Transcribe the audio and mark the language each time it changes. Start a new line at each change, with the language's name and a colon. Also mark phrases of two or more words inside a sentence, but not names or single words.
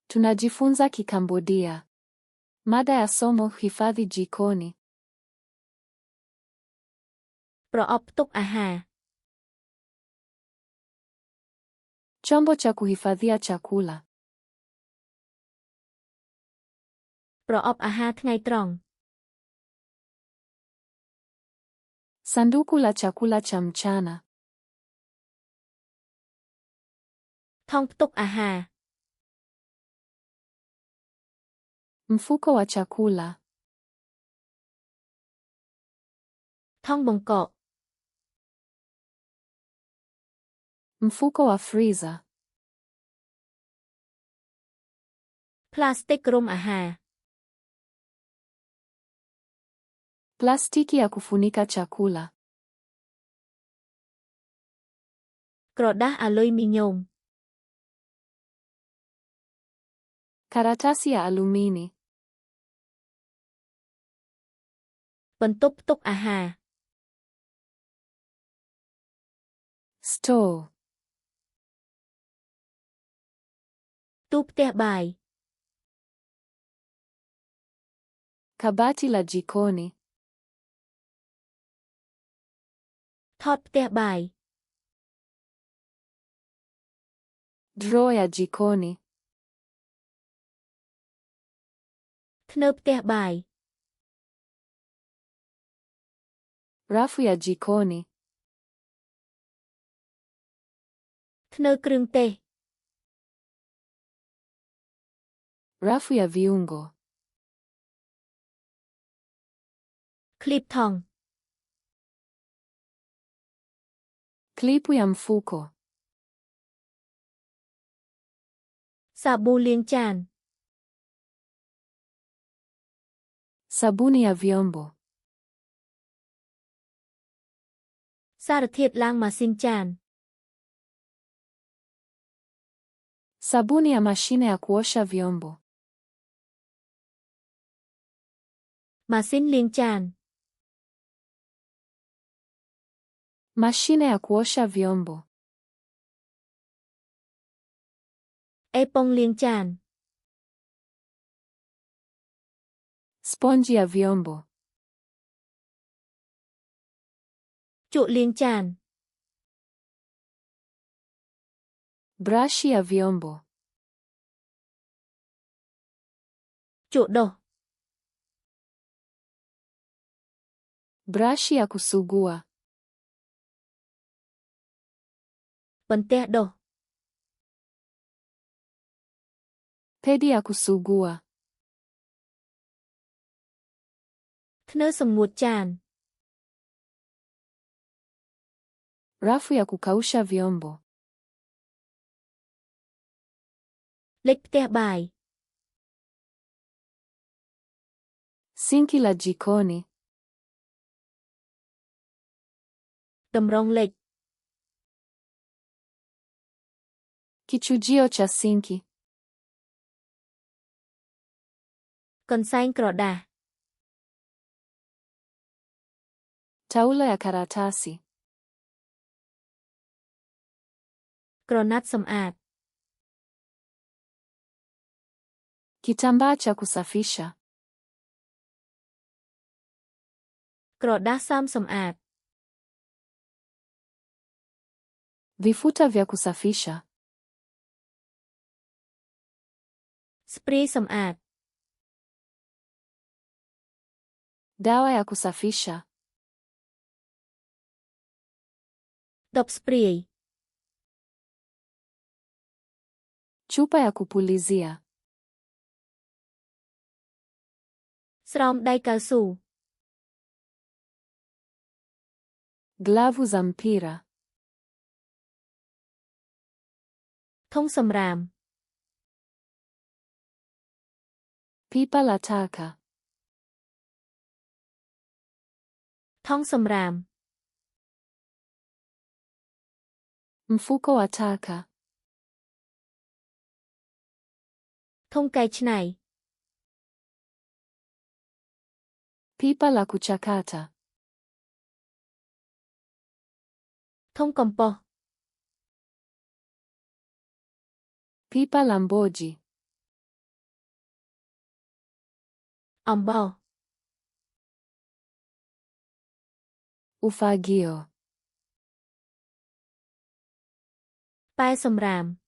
Swahili: Tunajifunza Kikambodia. Mada ya somo: hifadhi jikoni.
Khmer: ប្រអប់ទុកអាហារ
Swahili: Chombo cha kuhifadhia chakula.
Khmer: ប្រអប់អាហារថ្ងៃត្រង់
Swahili: Sanduku la chakula cha mchana.
Khmer: ថង់ផ្ទុកអាហារ
Swahili: Mfuko wa chakula.
Khmer: ថង់បង្កក
Swahili: Mfuko wa freezer.
Khmer: ផ្លាស្ទិករុំអាហារ
Swahili: Plastiki ya kufunika chakula.
Khmer: ក្រដាសអាលុយមីញ៉ូម
Swahili: Karatasi ya alumini.
Khmer: បន្ទប់ផ្ទុកអាហារ
Swahili: Store.
Khmer: ទូផ្ទះបាយ
Swahili: Kabati la jikoni.
Khmer: ថតផ្ទះបាយ
Swahili: Draw ya jikoni.
Khmer: ធ្នើផ្ទះបាយ
Swahili: Rafu ya jikoni.
Khmer: ធ្នើគ្រឿងទេស
Swahili: Rafu ya viungo.
Khmer: ឃ្លីបថង់
Swahili: Klipu ya mfuko.
Khmer: សាប៊ូលាងចាន
Swahili: Sabuni ya vyombo.
Khmer: សារធាតុล้างម៉ាស៊ីនចាន
Swahili: Sabuni ya mashine ya kuosha vyombo.
Khmer: ម៉ាស៊ីនលាងចាន
Swahili: Mashine ya kuosha vyombo.
Khmer: អេប៉ុងលាងចាន
Swahili: Sponji ya vyombo.
Khmer: ជក់លាងចាន
Swahili: Brashi ya vyombo.
Khmer: ជក់ដុស
Swahili: Brashi ya kusugua.
Khmer: បន្ទះដុស
Swahili: Pedi ya kusugua.
Khmer: ធ្នើសម្ងួតចាន
Swahili: Rafu ya kukausha vyombo.
Khmer: លិចផ្ទះបាយ
Swahili: Sinki la jikoni.
Khmer: តម្រងលិច
Swahili: Kichujio cha sinki.
Khmer: កន្សែងក្រដាស
Swahili: Taulo ya karatasi.
Khmer: ក្រណាត់សម្អាត
Swahili: Kitambaa cha kusafisha.
Khmer: ក្រដាសសើមសម្អាត
Swahili: Vifuta vya kusafisha.
Khmer: ស្ព្រាយសម្អាត
Swahili: Dawa ya kusafisha.
Khmer: ដបស្ព្រាយ
Swahili: Chupa ya kupulizia.
Khmer: ស្រោមដៃកៅស៊ូ
Swahili: Glavu za mpira.
Khmer: ធុងសម្រាម
Swahili: Pipa la taka.
Khmer: ថង់សម្រាម
Swahili: Mfuko wa taka.
Khmer: ធុងកែច្នៃ
Swahili: Pipa la kuchakata.
Khmer: ធុងកំប៉ុស្ត
Swahili: Pipa la mboji. Ombao. Ufagio.
Khmer: ป้ายសម្រាម